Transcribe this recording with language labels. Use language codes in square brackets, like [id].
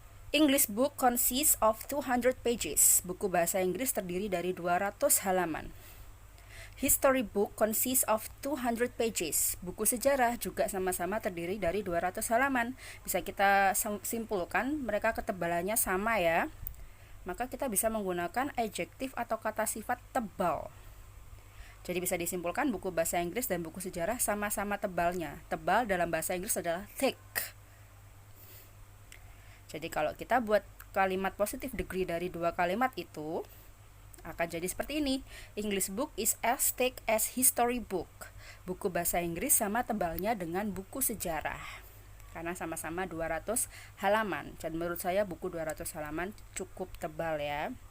[en] English book consists of 200 pages. [id] Buku bahasa Inggris terdiri dari 200 halaman. History book consists of 200 pages. Buku sejarah juga sama-sama terdiri dari 200 halaman. Bisa kita simpulkan mereka ketebalannya sama ya. Maka kita bisa menggunakan adjektif atau kata sifat tebal. Jadi bisa disimpulkan buku bahasa Inggris dan buku sejarah sama-sama tebalnya. Tebal dalam bahasa Inggris adalah thick. Jadi kalau kita buat kalimat positive degree dari dua kalimat itu akan jadi seperti ini. [en] English book is as thick as history book. [id] Buku bahasa Inggris sama tebalnya dengan buku sejarah. Karena sama-sama 200 halaman. Dan menurut saya buku 200 halaman cukup tebal ya.